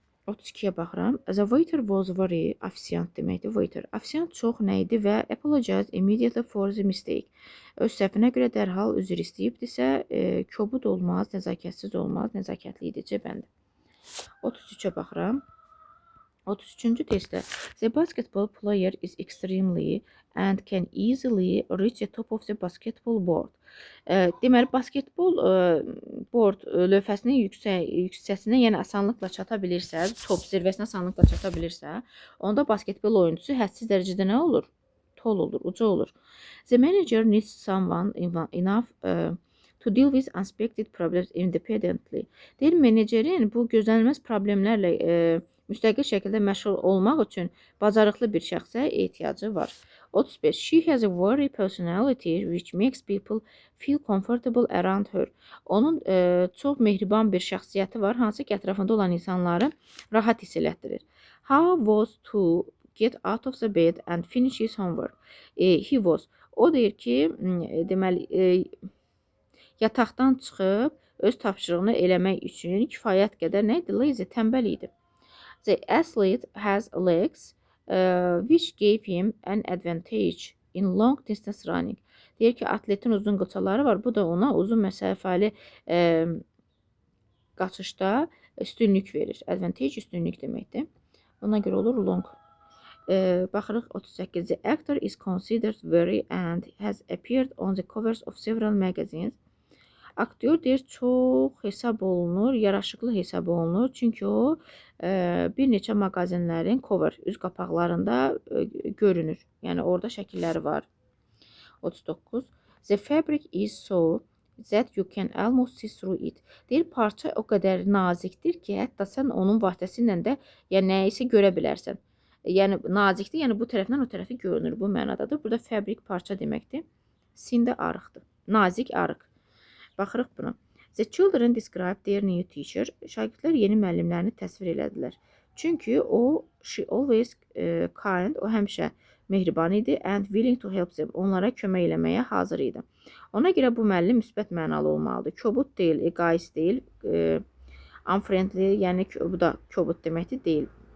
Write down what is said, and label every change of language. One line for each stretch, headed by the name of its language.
Azerbaijani: 32-yə baxıram.
English: The waiter was very,
Azerbaijani: ofisiant deməkdir,
English: waiter.
Azerbaijani: Ofisiant çox nə idi və
English: apologized immediately for the mistake.
Azerbaijani: Öz səhvinə görə dərhal üzr istəyibdirsə, kobud olmaz, nəzakətsiz olmaz, nəzakətli idi, cəbəndi. 33-ə baxıram. 33-cü testdə.
English: The basketball player is extremely and can easily reach the top of the basketball board.
Azerbaijani: Deməli, basketbol board lövhəsinin yüksəsinə, yəni asanlıqla çata bilirsə, top zirvəsinə asanlıqla çata bilirsə, onda basketbol oyuncusu hədsiz dərəcədə nə olur? Tall olur, uca olur.
English: The manager needs someone enough to deal with unexpected problems independently.
Azerbaijani: Deyir, menecerin bu gözlənilməz problemlərlə müstəqil şəkildə məşğul olmaq üçün bacarıqlı bir şəxsə ehtiyacı var. 35.
English: She has a very personality which makes people feel comfortable around her.
Azerbaijani: Onun çox mehriban bir şəxsiyyəti var, hansı ki, ətrafında olan insanları rahat hiss elətdirir.
English: How was to get out of the bed and finish his homework? He was.
Azerbaijani: O deyir ki, deməli, yataqdan çıxıb öz tapşırığını eləmək üçün kifayət qədər nə idi? Lazy, tənbəl idi.
English: The athlete has legs which gave him an advantage in long distance running.
Azerbaijani: Deyir ki, atletin uzun qıçaları var. Bu da ona uzun məsafəli qaçışda üstünlük verir. Advantage üstünlük deməkdir. Ona görə olur long. Baxırıq 38.
English: The actor is considered very and has appeared on the covers of several magazines.
Azerbaijani: Aktyor deyir, çox hesab olunur, yaraşıqlı hesab olunur. Çünki o bir neçə mağazinlərin cover, üz qapaqlarında görünür. Yəni orada şəkilləri var. 39.
English: The fabric is so that you can almost see through it.
Azerbaijani: Deyir, parça o qədər nazikdir ki, hətta sən onun vasitəsilə də yəni nəyisə görə bilərsən. Yəni nazikdir, yəni bu tərəfdən o tərəfi görünür, bu mənadadır. Burada fabrik parça deməkdir. Sin də arıqdır. Nazik, arıq. Baxırıq buna.
English: The children described their new teacher.
Azerbaijani: Şagirdlər yeni müəllimlərini təsvir elədilər. Çünki o,
English: she always kind,
Azerbaijani: o həmişə mehriban idi
English: and willing to help them.
Azerbaijani: Onlara kömək eləməyə hazır idi. Ona görə bu müəllim müsbət mənalı olmalıdır. Kobud deyil, egoist deyil, unfriendly, yəni bu da kobud deməkdir, deyil.